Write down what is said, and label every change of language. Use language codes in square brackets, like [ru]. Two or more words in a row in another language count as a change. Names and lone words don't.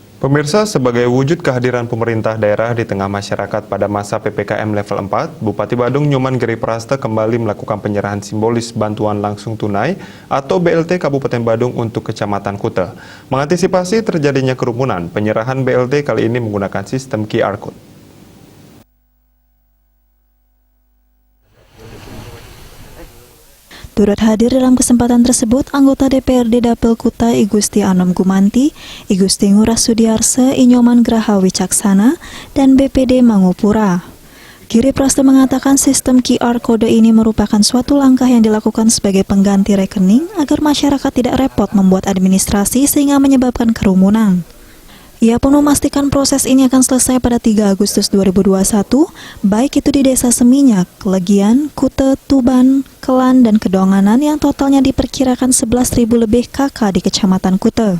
[id] Pemirsa, sebagai wujud kehadiran pemerintah daerah di tengah masyarakat pada masa PPKM level 4, Bupati Badung Nyoman Geriprasta kembali melakukan penyerahan simbolis bantuan langsung tunai atau BLT Kabupaten Badung untuk Kecamatan Kuta. Mengantisipasi terjadinya kerumunan, penyerahan BLT kali ini menggunakan sistem QR Code. Turut hadir dalam kesempatan tersebut, anggota DPRD Dapil Kuta I Gusti Anom Gumanti, I Gusti Ngurah Sudiarse, I Nyoman Graha Wicaksana, dan BPD Mangupura. Geriprasta mengatakan sistem QR Code ini merupakan suatu langkah yang dilakukan sebagai pengganti rekening agar masyarakat tidak repot membuat administrasi sehingga menyebabkan kerumunan. Ia pun memastikan proses ini akan selesai pada 3 Agustus 2021, baik itu di Desa Seminyak, Legian, Kuta, Tuban, Kelan, dan Kedonganan yang totalnya diperkirakan 11.000 lebih KK di Kecamatan Kuta.